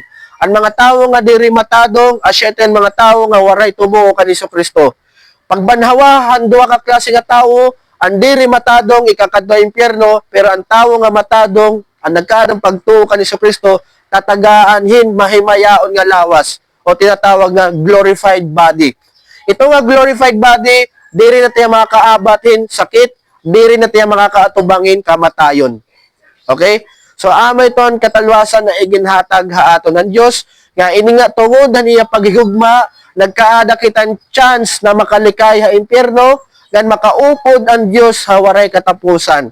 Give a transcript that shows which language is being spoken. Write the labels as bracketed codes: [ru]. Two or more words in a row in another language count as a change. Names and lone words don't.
[war] Ang mga tawo nga diri matadong, asyeten mga tawo nga waray tumuo kan Hesus Kristo. Pagbanhawahan duha ka klase nga tawo, ang diri matadong ikakadto impyerno, pero ang tawo nga matadong, ang nagkaadang pagtuo kan Hesus Kristo, tatagaan mahimayaon nga lawas o tinatawag nga [en] glorified body. [war] Ito nga [en] glorified body, [war] diri na tayo makakaabatin sakit, diri na tayo makakaatubangin kamatayon. Okay? So amay ton katalwasan na iginhatag haaton ng Dios nga ini nga tungod niya paghigugma nagkaada kitang chance na makalikay ha impyerno gan makaupod ang Dios ha waray katapusan.